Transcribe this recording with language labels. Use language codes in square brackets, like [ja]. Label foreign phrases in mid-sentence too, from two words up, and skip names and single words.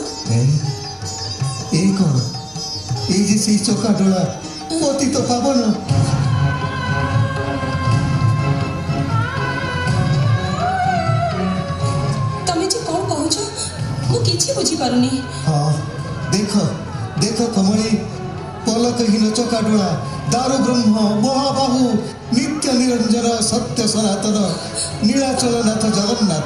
[or] ଏଇ କଣ ଏଇ ଯେ ସେଇ ଚକାଡୋଳା ପତିତ ପାବନ ତମେ ଯେ କ'ଣ କହୁଛ ମୁଁ କିଛି ବୁଝିପାରୁନି। ହଁ ଦେଖ ଦେଖ କମଳି ପଲକହୀନ ଚକାଡୋଳା ଦାରୁ ବ୍ରହ୍ମ ମହାବାହୁ ନିତ୍ୟ ନିରଞ୍ଜନ ସତ୍ୟ ସନାତନ ନୀଳାଚଳନାଥ ଜଗନ୍ନାଥ।